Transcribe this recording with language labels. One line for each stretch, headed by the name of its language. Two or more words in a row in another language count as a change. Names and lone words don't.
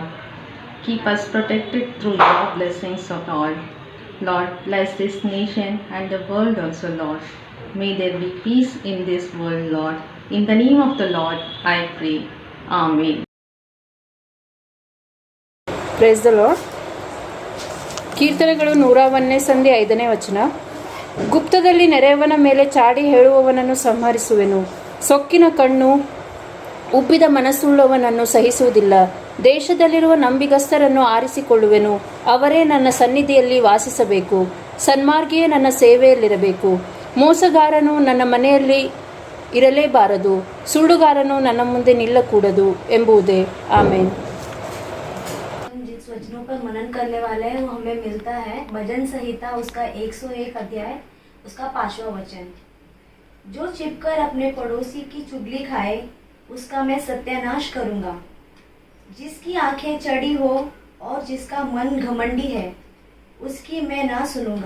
English: Keep us protected through your blessings of all. Lord, bless this nation and the world also, Lord. May there be peace in this world, Lord. In the name of the Lord, I pray. Amen. Praise the Lord.
Kannada: ಕೀರ್ತನೆಗಳು 101ನೇ ಸಂಧಿ 5ನೇ ವಚನ. ಗುಪ್ತದಲ್ಲಿ ನೆರೆಯವನ ಮೇಲೆ ಚಾಡಿ ಹೇಳುವವನನ್ನು ಸಂಹರಿಸುವೆನು. ಸೊಕ್ಕಿನ ಕಣ್ಣು ಉಬ್ಬಿದ ಮನಸ್ಸುಳ್ಳವನನ್ನು ಸಹಿಸುವುದಿಲ್ಲ. ದೇಶದಲ್ಲಿರುವ ನಂಬಿಗಸ್ತರನ್ನು ಆರಿಸಿಕೊಳ್ಳುವೆನು. ಅವರೇ ನನ್ನ ಸನ್ನಿಧಿಯಲ್ಲಿ ವಾಸಿಸಬೇಕು. ಸನ್ಮಾರ್ಗಿಯೇ ನನ್ನ ಸೇವೆಯಲ್ಲಿರಬೇಕು. ಮೋಸಗಾರನು ನನ್ನ ಮನೆಯಲ್ಲಿ ಇರಲೇಬಾರದು. ಸುಳ್ಳುಗಾರನು ನನ್ನ ಮುಂದೆ ನಿಲ್ಲಕೂಡದು ಎಂಬುದೇ. ಆಮೇನ್.
Hindi: जिस वचनों पर मनन करने वाले हैं वो हमें मिलता है भजन संहिता उसका 101 अध्याय उसका 5वां वचन। जो छिपकर अपने पड़ोसी की चुगली खाए उसका मैं सत्यानाश करूंगा। जिसकी आंखें चढ़ी हो और जिसका मन घमंडी है उसकी मैं ना सुनूंगा।